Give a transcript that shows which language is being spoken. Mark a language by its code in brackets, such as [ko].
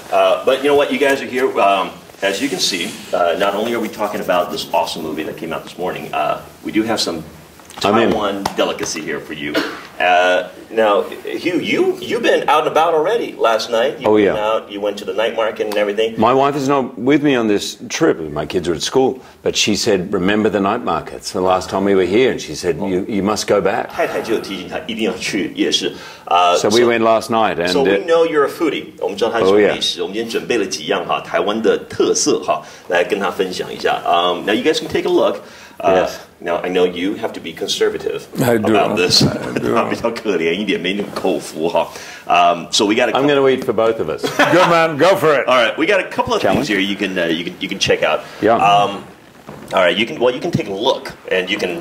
[en] But you know what, you guys are here. As you can see, not only are we talking about this awesome movie that came out this morning, we do have some Taiwan delicacy here for you. Now, Hugh, you've been out and about already last night. You went out, you went to the night market and everything. My wife is not with me on this trip. My kids are at school. But she said, remember the night markets the last time we were here. And she said, you must go back. [zh] 太太就有提醒他一定要去夜市。 [en] So we went last night. And so we know you're a foodie. [zh] 我们知道他是美食。我们今天准备了几样哈台湾的特色哈来跟他分享一下。 [en] Now you guys can take a look. Yes. Now I know you have to be conservative I do. about this. I do. [zh] 比较可怜一点，没那么口福哈。 [en] So we got. I'm going to eat for both of us. Good man, go for it. All right, we got a couple of things here you can check out. Yeah. All right, you can take a look and you can.